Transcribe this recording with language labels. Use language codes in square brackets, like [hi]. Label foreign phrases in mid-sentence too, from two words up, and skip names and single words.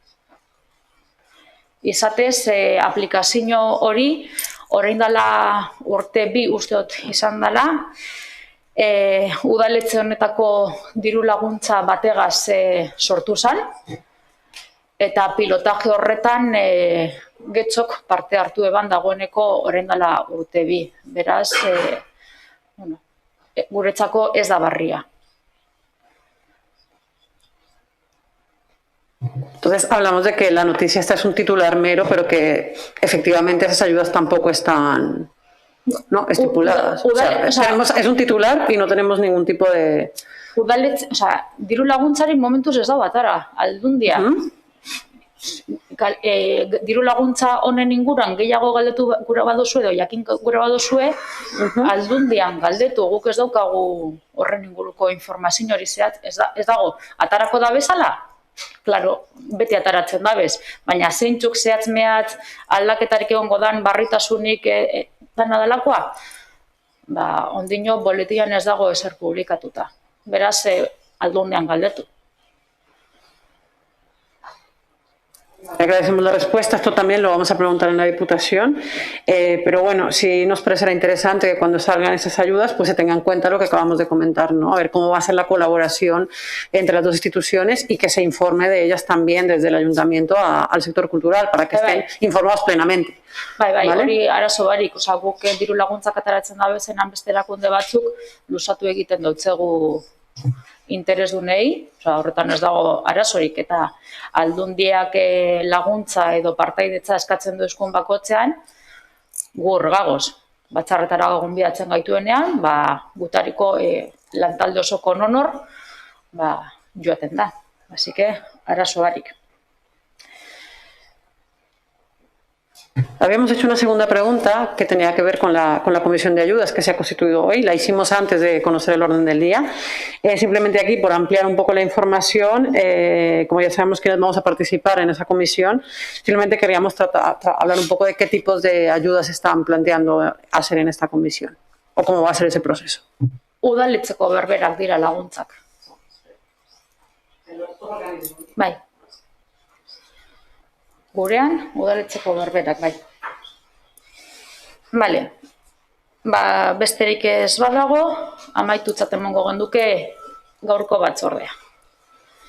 [eu] Izatez, aplikazio hori, orain dela urte 2 uste dut izan dela, udaletxe honetako diru laguntza bategaz sortu zen, eta pilotaje horretan Getxok parte hartu eban dagoeneko orain dela urte 2. Beraz, guretzako ez da barria. [es] Entonces hablamos de que la noticia esta es un titular mero, pero que efectivamente esas ayudas tampoco están estipuladas. Es un titular y no tenemos ningún tipo de... [eu] Diru laguntzari momentuz ez dago atara, Aldundia. Diru laguntza honen inguruan gehiago galdetu gura badozue edo jakin gura badozue, Aldundian galdetu, guk ez daukagu horren inguruko informazio hori zehat, ez dago, atarako da bezala? Claro, beti ataratzen dabez, baina zeintzuk zehatz mehatz aldaketarik egongo dan barritasunik dana delakoa? Ondino boletian ez dago ezer publikatuta. Beraz, Aldundian galdetu. [es] Agradecemos la respuesta. Esto también lo vamos a preguntar en la Diputación, pero bueno, sí nos parecerá interesante que cuando salgan esas ayudas pues se tenga en cuenta lo que acabamos de comentar, ¿no? A ver cómo va a ser la colaboración entre las dos instituciones y que se informe de ellas también desde el Ayuntamiento al sector cultural para que estén informados plenamente. [eu] Bai, hori arazo barik, guk diru laguntzak ataratzen da bezenan beste erakunde batzuk luzatu egiten dautzegu interesdunei, horretan ez dago arazorik, eta Aldundiak laguntza edo partaidetza eskatzen duzkun bakotzean, gur gagoz, batzarretara gonbidatzen gaituenean, gutariko lantalde osoko nonor, joaten da. [es] Así que, [eu] arazo barik. [es] Habíamos hecho una segunda pregunta que tenía que ver con la comisión de ayudas que se ha constituido hoy. La hicimos antes de conocer el orden del día. Simplemente aquí, por ampliar un poco la información, como ya sabemos que vamos a participar en esa comisión, simplemente queríamos hablar un poco de qué tipos de ayudas están planteando hacer en esta comisión o cómo va a ser ese proceso. [eu] Udaletzeko berberak dira laguntzak. Bai. Gurean, udaletzeko berberak, bai. Bale, besterik ez badago, amaitutzat emongo genduke gaurko batzordea.